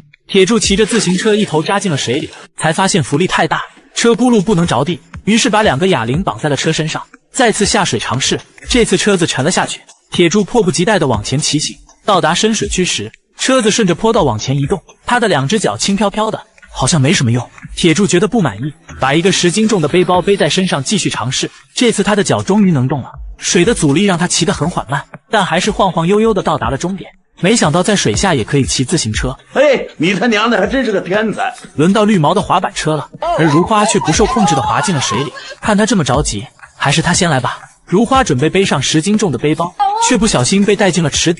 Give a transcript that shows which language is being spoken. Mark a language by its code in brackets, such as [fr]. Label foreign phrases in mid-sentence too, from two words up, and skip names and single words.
[zh] 鐵柱騎着自行車一頭扎進了水裡，才發現浮力太大，車轱辘不能着地，於是把2個啞鈴綁在了車身上，再次下水嘗試。這次車子沉了下去，鐵柱迫不及待地往前騎行，到達深水區時，車子順着坡道往前移動，他的2隻腳輕飄飄的，好像沒什麼用。鐵柱覺得不滿意，把一個10斤重的背包背在身上繼續嘗試。這次他的腳終於能動了，水的阻力讓他騎得很緩慢，但還是晃晃悠悠地到達了終點。沒想到在水下也可以騎自行車，你他娘的還真是個天才！輪到綠毛的滑板車了，而如花卻不受控制地滑進了水裡。看他這麼着急，還是他先來吧。如花準備背上10斤重的背包，卻不小心被帶進了池底。